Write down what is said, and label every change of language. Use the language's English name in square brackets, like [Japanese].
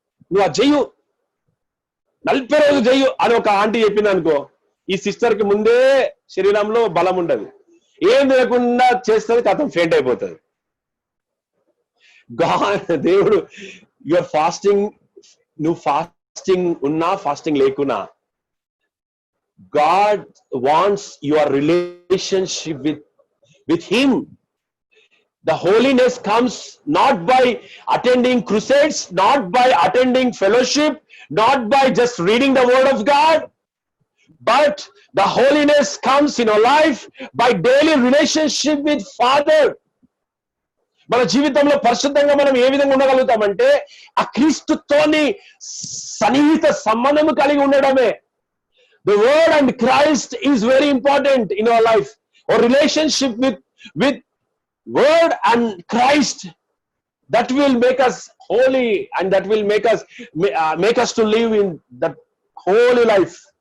[Telugu] నువ్వు ఆ చెయ్యు, 40 రోజులు చెయ్యు అని ఒక ఆంటీ చెప్పింది అనుకో, ఈ సిస్టర్ కి ముందే శరీరంలో బలం ఉండదు, ఏం లేకుండా చేస్తుంది, కథం ఫెయింట్ అయిపోతుంది. దేవుడు [English] your fasting, [Telugu] నువ్వు ఫాస్టింగ్ ఉన్నా ఫాస్టింగ్ లేకున్నా, [English] God wants your relationship with Him. The holiness comes not by attending crusades, not by attending fellowship, not by just reading the word of God, but the holiness comes in our life by daily relationship with Father. [Telugu] మన జీవితంలో పరిశుద్ధంగా మనం ఏ విధంగా ఉండగలుగుతామంటే ఆ క్రీస్తుతోని సన్నిహిత సంబంధం కలిగి ఉండడమే. [English] The word and Christ is very important in our life. Our relationship with word and Christ, that will make us holy, and that will make us to live in that holy life.